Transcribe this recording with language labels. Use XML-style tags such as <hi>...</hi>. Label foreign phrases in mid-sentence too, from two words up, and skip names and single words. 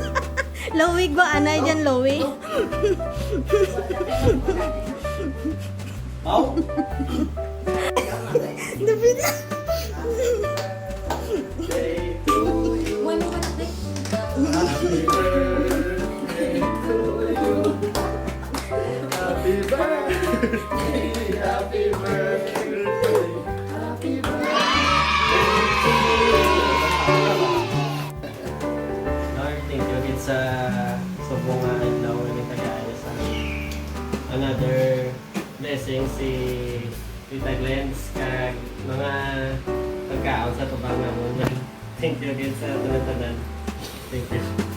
<en>Lowy ba? Anay dyan, Lowy? Napita. Happy birthday, happy birthday, happy</en> <hil>Lord,</hil> <en>thank you again</en> <hil>sa subong nga adlaw ni tagaya sa</hil> <en>another blessing</en> <hil>si Tita Glens kag mga pagkaon sa tubang namon.</hil> <en>Thank you again</en> <hil>sa tanan-tanan.</hil> <en>Thank you.</en>